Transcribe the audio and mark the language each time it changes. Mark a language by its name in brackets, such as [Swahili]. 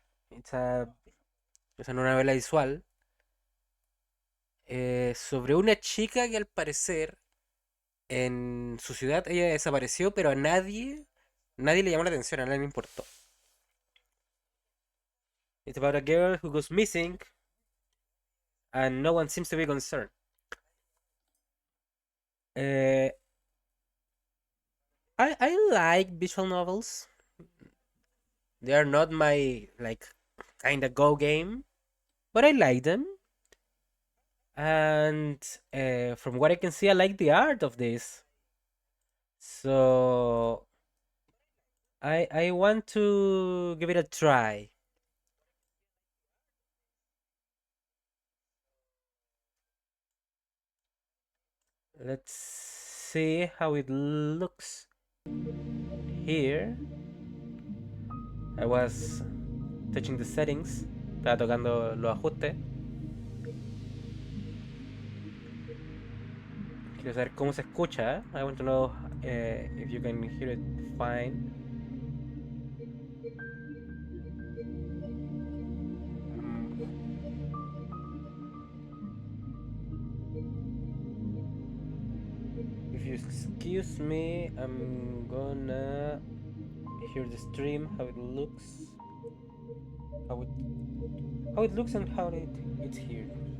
[Spanish] It's a, es una novela visual sobre una chica que al parecer en su ciudad ella desapareció, pero a nadie le llamó la atención, a nadie le importó. [English] It's about a girl who goes missing and no one seems to be concerned. Uh, I like visual novels. They are not my like kind of go game, but I like them. And from what I can see, I like the art of this. So I want to give it a try. Let's see how it looks here. I was touching the settings. [Spanish] Estaba tocando los ajustes. Quiero saber cómo se escucha. [English] I want to know if you can hear it fine. If you excuse me, I'm gonna hear the stream, how it looks, how it how it looks and how it's here.